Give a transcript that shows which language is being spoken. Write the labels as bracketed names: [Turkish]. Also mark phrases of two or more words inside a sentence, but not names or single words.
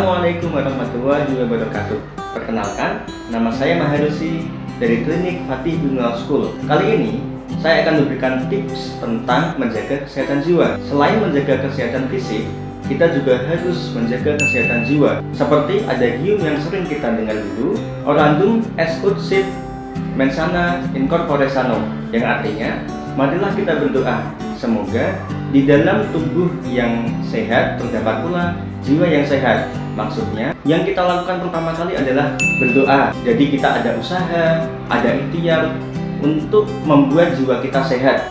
[Arabic] السلام عليكم ورحمة الله وبركاته. [Indonesian] Perkenalkan, nama saya Maharusi dari Klinik Fatih Bingal School. Kali ini saya akan memberikan tips tentang menjaga kesehatan jiwa. Selain menjaga kesehatan fisik, kita juga harus menjaga kesehatan jiwa. Seperti ada gium yang sering kita dengar dulu, [Latin] orandum est ut sit mensana in corpore sano, [Indonesian] yang artinya marilah kita berdoa semoga di dalam tubuh yang sehat terdapat pula jiwa yang sehat. Maksudnya, yang kita lakukan pertama kali adalah berdoa. Jadi kita ada usaha, ada ikhtiar untuk membuat jiwa kita sehat.